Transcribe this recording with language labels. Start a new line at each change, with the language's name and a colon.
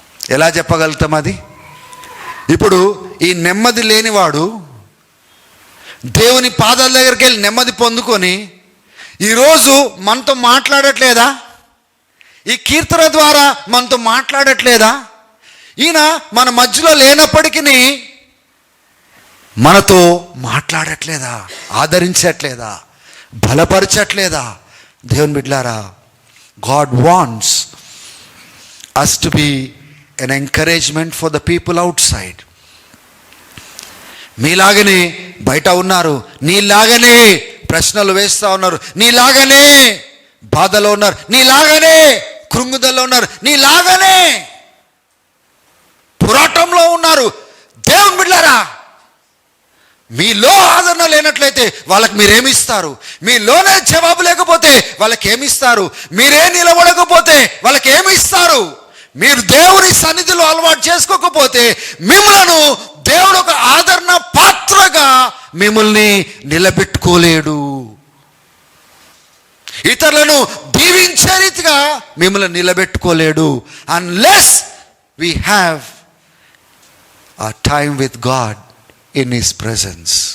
Telugu: ఎలా చెప్పగలుగుతాం అది? ఇప్పుడు ఈ నెమ్మది లేనివాడు దేవుని పాదాల దగ్గరికి వెళ్ళి నెమ్మది పొందుకొని ఈరోజు మనతో మాట్లాడట్లేదా? ఈ కీర్తన ద్వారా మనతో మాట్లాడట్లేదా? ఈయన మన మధ్యలో లేనప్పటికీ మనతో మాట్లాడట్లేదా? ఆదరించట్లేదా? బలపరచట్లేదా? దేవుని బిడ్డలారా,
English: God wants us to be an encouragement for the people outside.
Telugu: మీలాగనే బయట ఉన్నారు, నీలాగనే ప్రశ్నలు వేస్తూ ఉన్నారు, నీలాగనే బాధలో ఉన్నారు, నీలాగనే కృంగుదల్లో ఉన్నారు, నీలాగనే పోరాటంలో ఉన్నారు. దేవుని బిడ్డలారా, మీలో ఆదరణ లేనట్లయితే వాళ్ళకి మీరేమిస్తారు? మీలోనే జవాబు లేకపోతే వాళ్ళకి ఏమిస్తారు? మీరే నిలబడకపోతే వాళ్ళకి ఏమిస్తారు? మీరు దేవుని సన్నిధిలో అలవాటు చేసుకోకపోతే మిమ్మల్ని దేవుడు ఒక ఆదరణ పాత్రగా మిమ్మల్ని నిలబెట్టుకోలేడు. ఇతరులను దీవించే రీతిగా మిమ్మల్ని నిలబెట్టుకోలేడు.
English: Unless we have a time with God in His presence.